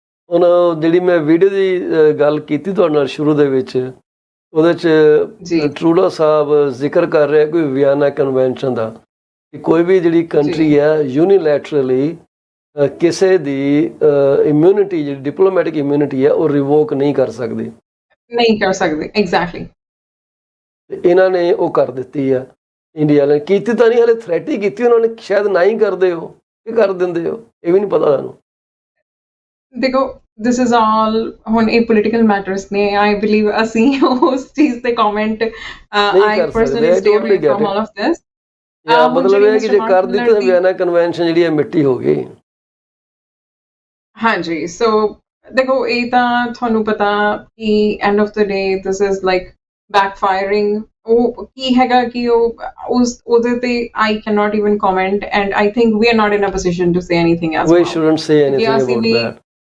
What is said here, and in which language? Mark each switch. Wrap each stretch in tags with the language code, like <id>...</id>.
<pa>ਹੁਣ ਜਿਹੜੀ ਮੈਂ ਵੀਡੀਓ ਦੀ ਗੱਲ ਕੀਤੀ ਤੁਹਾਡੇ ਨਾਲ ਸ਼ੁਰੂ ਦੇ ਵਿੱਚ, ਉਹਦੇ 'ਚ ਟਰੂਡੋ ਸਾਹਿਬ ਜ਼ਿਕਰ ਕਰ ਰਿਹਾ ਕੋਈ ਵਿਆਨਾ ਕਨਵੈਨਸ਼ਨ ਦਾ ਕਿ ਕੋਈ ਵੀ ਜਿਹੜੀ ਕੰਟਰੀ ਹੈ ਯੂਨੀਲੈਟਰਲੀ ਕਿਸੇ ਦੀ ਇਮਿਊਨਿਟੀ ਜਿਹੜੀ ਡਿਪਲੋਮੈਟਿਕ ਇਮਿਊਨਿਟੀ ਹੈ ਉਹ ਰਿਵੋਕ ਨਹੀਂ ਕਰ ਸਕਦੀ ਐਗਜ਼ੈਕਟਲੀ। ਇਹਨਾਂ ਨੇ ਉਹ ਕਰ ਦਿੱਤੀ ਆ ਇੰਡੀਆ ਨੇ, ਕੀਤੀ ਤਾਂ ਨਹੀਂ, ਹਲੇ ਥ੍ਰੈਟ ਹੀ ਕੀਤੀ ਉਹਨਾਂ ਨੇ, ਸ਼ਾਇਦ ਨਾ ਹੀ ਕਰਦੇ ਹੋ ਕਿ ਕਰ ਦਿੰਦੇ ਹੋ, ਇਹ ਵੀ ਨਹੀਂ ਪਤਾ ਤੁਹਾਨੂੰ। ਦੇਖੋ</pa> <en>this is all</en> <pa>ਹੁਣ ਇਹ ਪੋਲੀਟੀਕਲ ਮੈਟਰਸ ਨੇ,</pa> <en>I believe</en> <pa>ਅਸੀਂ ਉਸ ਚੀਜ਼ ਤੇ comment</pa> <en>I personally stay away from all of this।</en> <pa>ਮਤਲਬ ਇਹ ਕਿ ਜੇ ਕਰ ਦਿੱਤਾ ਤਾਂ ਵਿਆਨਾ ਕਨਵੈਨਸ਼ਨ ਜਿਹੜੀ ਹੈ ਮਿੱਟੀ ਹੋ ਗਈ। ਹਾਂਜੀ ਸੋ ਦੇਖੋ ਇਹ ਤਾਂ ਤੁਹਾਨੂੰ ਪਤਾ ਕਿ</pa> <en>End of the day this is like backfiring।</en> <pa>ਉਹ ਕੀ ਹੈਗਾ ਕਿ ਉਹਦੇ ਤੇ</pa> <en>I cannot even comment and I think we are not in a position to say anything as well। We shouldn't say anything about that।</en>